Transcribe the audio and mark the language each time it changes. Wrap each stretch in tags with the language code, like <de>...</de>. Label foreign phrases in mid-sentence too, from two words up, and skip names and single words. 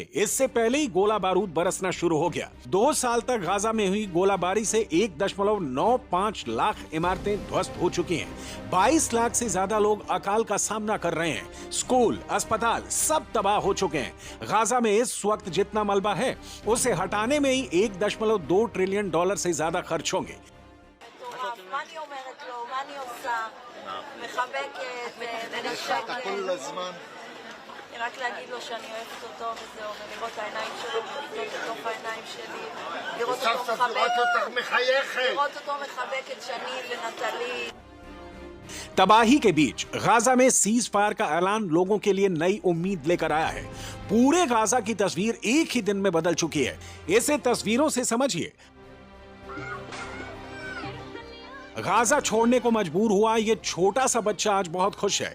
<hi>इससे पहले ही गोला बारूद बरसना शुरू हो गया। 2 साल तक गाजा में हुई गोलाबारी से 1.95 लाख इमारतें ध्वस्त हो चुकी हैं। 22 लाख से ज्यादा लोग अकाल का सामना कर रहे हैं। स्कूल, अस्पताल सब तबाह हो चुके हैं। गाजा में इस वक्त जितना मलबा है, उसे हटाने में ही $1.2 ट्रिलियन से ज्यादा खर्च होंगे।</hi> <he>מחבקת ונשקת כל הזמן. רק להגיד לו שאני אוהבת אותו וזהו, ולראות את העיניים שלו, ולראות לתוך העיניים שלי, לראות אותו מחבק את שני ונטלי.</he> <hi>तबाही के बीच गाजा में</hi> <en>cease fire</en> <hi>का ऐलान लोगों के लिए नई उम्मीद लेकर आया है। पूरे गाजा की तस्वीर एक ही दिन में बदल चुकी है। इसे तस्वीरों से समझिए। गाजा छोड़ने को मजबूर हुआ ये छोटा सा बच्चा आज बहुत खुश है।</hi>